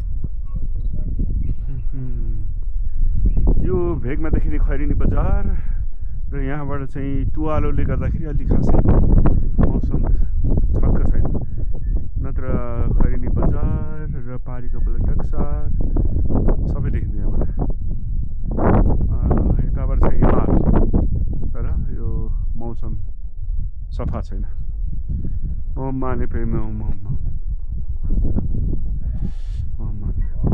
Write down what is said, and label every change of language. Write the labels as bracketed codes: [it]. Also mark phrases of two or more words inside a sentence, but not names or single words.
[ne] यो भेगमा देखिने खैरेनी बजार र यहाँबाट चाहिँ तुवालोले गर्दाखेरि अलि खासै मौसम छक्क छैन, नत्र खैरेनी बजार र पारीको बलटक्सार सबै देखिन्छ यहाँबाट। यताबाट चाहिँ हिमाल, तर यो मौसम सफा छैन। [sa] ओम माने पेमे ओम, ओम माने।